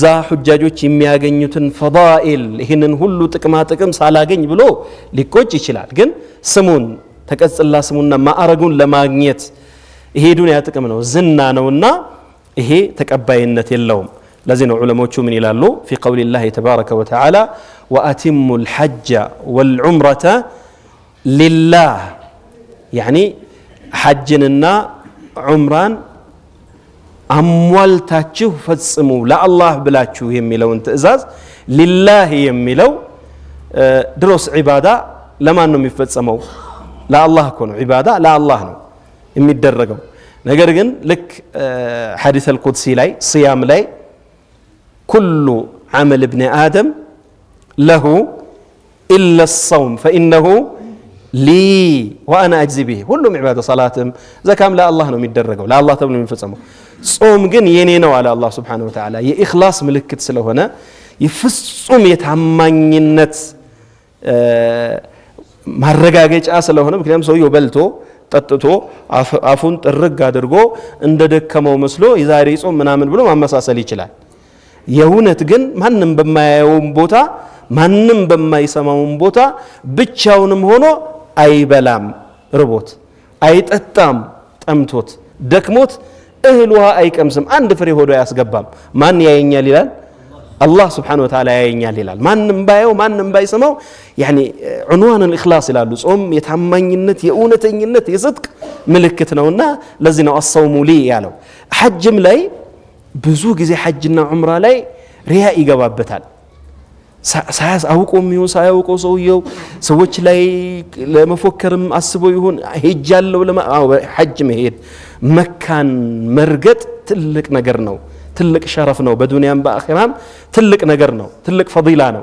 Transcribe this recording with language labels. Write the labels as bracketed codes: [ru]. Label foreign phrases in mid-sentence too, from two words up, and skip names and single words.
[am] ሁጃጆች የሚያገኙትን ፈዳኢል ይሄንን ሁሉ ጥቅማ ጥቅም ሳላገኝ ብሎ ሊቆጭ ይችላል ግን ስሙን ተቀጽላ ስሙና ማዕረጉን ለማግኘት ይሄ ዱንያ ጥቅም ነው ዝና ነውና ይሄ ተቀባይነት የለውም ለዚህ ነው ዑለሞቹ ምን ይላሉ [ar] في قول الله تبارك وتعالى واتموا الحج والعمره لله يعني [am] ሐጅንና ዑምራን አሟልታችሁ ፈጽሙ ለአላህ ብላችሁ የሚለውን ትእዛዝ ሊላህ የሚለው ድሮስ ዒባዳ ለማን ነው የሚፈጸመው ለአላህ እኮ ነው ዒባዳ ለአላህ ነው የሚደረገው ነገር ግን ልክ [ar] حديث القدسي [am] ላይ ሲያም ላይ [ar] كل عمل ابن آدم له إلا الصوم فإنه لي وانا اجزي به [am] ሁሉም ዒባዳ ሰላትም ዘካም ለአላህ ነው የሚደረገው ለአላህ ተብሎ የሚፈጸመው ጾም ግን የኔ ነው አለ አላህ [ar] سبحانه وتعالى [am] የኢኽላስ ምልክት ስለሆነ የፍጹም የታማኝነት ማረጋገጫ ስለሆነ ምክንያቱም ሰውየው በልቶ ጠጥቶ አፉን ጥርግ አድርጎ እንደደከመው መስሎ የዛሬ ጾም ምናምን ብሎ ማመሳሰል ይችላል የእውነት ግን ማንንም በማያየው ቦታ ማንንም በማይሰማውን ቦታ ብቻውንም ሆኖ አይበላም ርቦት አይጠጣም ጠምቶት ደክሞት እህል ውሃ አይቀምስም አንድ ፍሬ ሆዶ ያስገባም ማን ያየኛል ይላል [ar] الله سبحانه وتعالى [am] ያየኛል ይላል ማንንም ባየው ማንንም ባይሰማው [ar] يعني عنوان الاخلاص [am] ይላሉ ጾም የታማኝነት የእውነተኝነት የጽድቅ ምልክት ነውና ለዚህ ነው [ar] الصوم لي [am] ያለው ሐጅም ላይ ብዙ ጊዜ ሐጅና ዑምራ ላይ ሪያ ይገባበታል ሳያውቀው የሚሆን ሳያውቀው ሰውየው ሰዎች ላይ ለመፎከርም አስቦ ይሁን ሄጃለሁ ሐጅ መሄድ መካን መርገጥ ትልቅ ነገር ነው ትልቅ ሸረፍ ነው በዱንያም በአኺራም ትልቅ ነገር ነው ትልቅ ፈዲላ ነው